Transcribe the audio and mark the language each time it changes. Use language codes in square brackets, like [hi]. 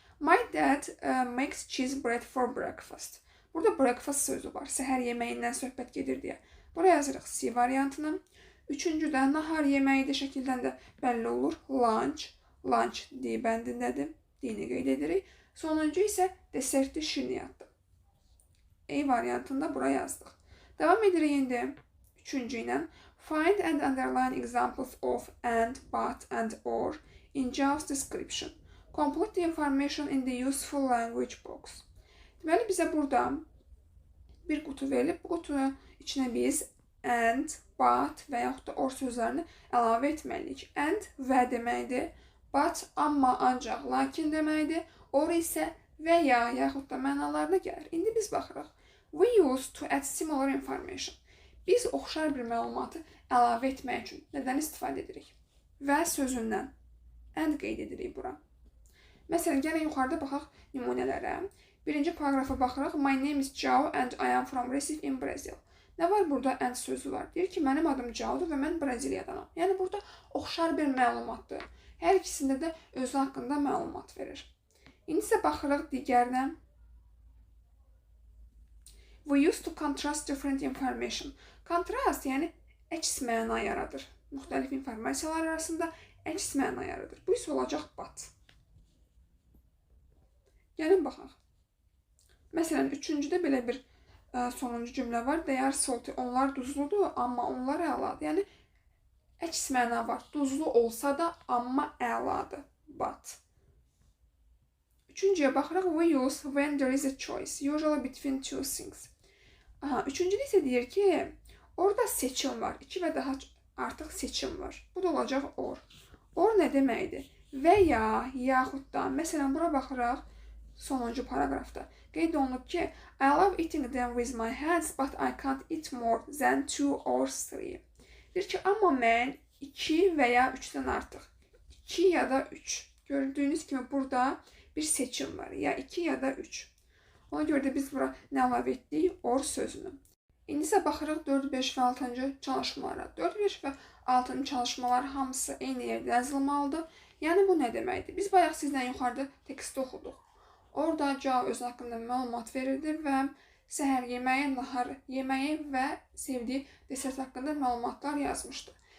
[en] My dad makes cheese bread for breakfast. [az] Burada breakfast sözü var. Səhər yeməyindən söhbət gedir deyə. Buraya yazırıq C variantını. Üçüncüdə nahar yeməyidir. Şəkildən də bəlli olur. Lunch. Lunch D bəndindədir. D-ni qeyd edirik. Sonuncu isə desertli şirniyyatdır. A variantında bura yazdıq. Davam edirik indi. Üçüncü ilə. [en] Find and underline examples of and, but, and, or in Joe's description. Complete the information in the useful language box. [az] Deməli, bizə burada bir qutu verilib. Bu qutunun içinə biz and, but və yaxud da or sözlərini əlavə etməliyik. And və deməkdir. But, amma, ancaq, lakin deməkdir. Or isə və ya, yaxud da mənalarına gəlir. İndi biz baxırıq. [en] We use to add similar information. [az] Biz oxşar bir məlumatı əlavə etmək üçün nədən istifadə edirik? Və sözündən. And qeyd edirik bura. Məsələn, gəlin yuxarıda baxaq nümunələrə. Birinci paragrafa baxırıq. [en] My name is Joe and I am from Recife in Brazil. [az] Nə var burada? And sözü var. Deyir ki, mənim adım Joe'dur və mən Braziliyadanam. Yəni, burada oxşar bir məlumatdır. Hər ikisində də özü haqqında məlumat verir. İndi isə baxırıq digərinə. [en] We used to contrast different information. [az] Kontrast, yəni əks məna yaradır. Müxtəlif informasiyalar arasında əks məna yaradır. Bu isə olacaq but. Gəlin baxaq. Məsələn, üçüncüdə belə bir sonuncu cümlə var. [en] They are salty. [az] Onlar duzludur, amma onlar əladır. Yəni əks məna var. Duzlu olsa da, amma əladır. But. Üçüncüyə baxıraq. [en] We use when there is a choice, usually between two things. [az] Üçüncüdə isə deyir ki, orada seçim var. 2 və daha artıq seçim var. Bu da olacaq or. Or nə deməkdir? Və ya, yaxud da. Məsələn, bura baxıraq. Sonuncu paragrafda. Qeyd olunub ki, [en] I love eating them with my hands, but I can't eat more than 2 or 3. [az] Deyir ki, amma mən 2 və ya 3-dən artıq. 2 ya da 3. Gördüyünüz kimi burada bir seçim var. Ya 2 ya da 3. Ona görə də biz bura nə əlavə etdik? Or sözünü. İndi isə baxırıq 4, 5 və 6-cı çalışmalara. 4, 5 və 6-cı çalışmalar hamısı eyni yerdə yazılmalıdır. Yəni bu nə deməkdir? Biz bayaq sizlə yuxarıda teksti oxuduq. Orada Cao öz haqqında məlumat verirdi və səhər yeməyi, nahar yeməyi və sevdiyi desert haqqında məlumatlar yazmışdı.